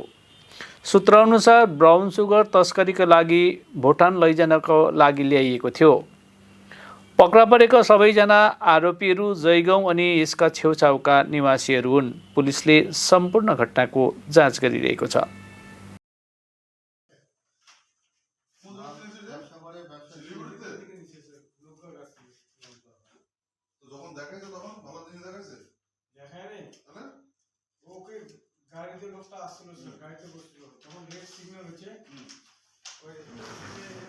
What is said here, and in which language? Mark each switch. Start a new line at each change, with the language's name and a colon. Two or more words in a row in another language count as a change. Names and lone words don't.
Nepali: सूत्रअनुसार ब्राउन सुगर तस्करीका लागि भुटान लैजानको लागि ल्याइएको थियो। पक्रा परेका सबैजना आरोपीहरू जयगाउँ अनि यसका छेउछाउका निवासीहरू हुन्। पुलिसले सम्पूर्ण घटनाको जाँच गरिरहेको छ।
Bangla: যখন দেখাইছে তখন ভালো জিনিস দেখাইছে দেখায় রে তাহলে ওকে গাড়িতে লোকটা আসছিল স্যার গাড়িতে বসছিল তখন
English: red signal
Bangla: হচ্ছে ওই এ